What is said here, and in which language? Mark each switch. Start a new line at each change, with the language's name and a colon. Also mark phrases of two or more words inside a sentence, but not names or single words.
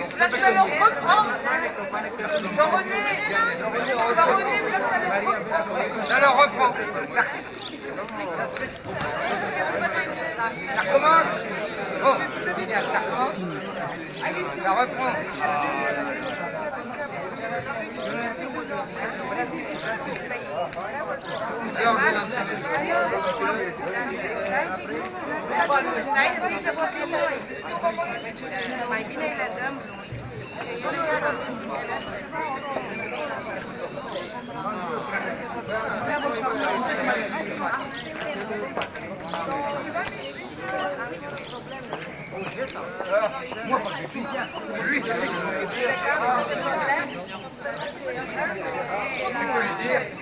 French: Là, tu vas leur reprendre. Jean-René, là, tu vas leur reprendre. Alors, reprends. Ça recommence. Bon, c'est génial, ça recommence. Ça reprend.
Romanian: Mai bine îi le dăm lui. Eu nu i-am dat să
French: Moi, pas du tout. Lui, je sais qu'il faut lui dire. Tu peux lui dire.